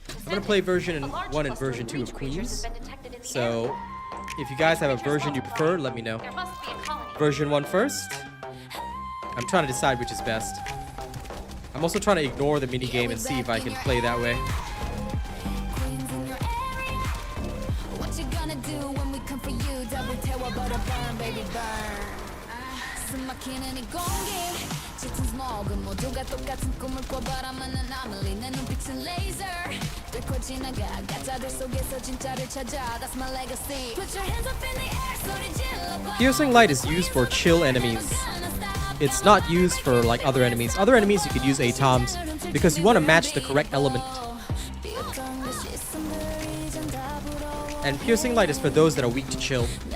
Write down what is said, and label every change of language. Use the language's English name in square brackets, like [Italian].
[English] I'm going to play version 1 and version 2 of Queens. So if you guys have a version you prefer, let me know. Version 1 first. I'm trying to decide which is best. I'm also trying to ignore the minigame and see if I can play that way. What you gonna do when we come for you? Double tail, but a burn, baby, burn. [Korean] 숨막히는 이 공기 짙은 스모그 모두가 똑같은 꿈을 꿔 [English] But I'm an anomaly [Korean] 내 눈빛은 laser 뚫고 지나가 가짜들 속에서 진짜를 찾아 [English] That's my legacy Put your hands up in the air [Korean] 소리 질러 [English] Piercing Light is used for chill enemies. It's not used for like other enemies. Other enemies you could use ATOMs because you want to match the correct element. And Piercing Light is for those that are weak to chill.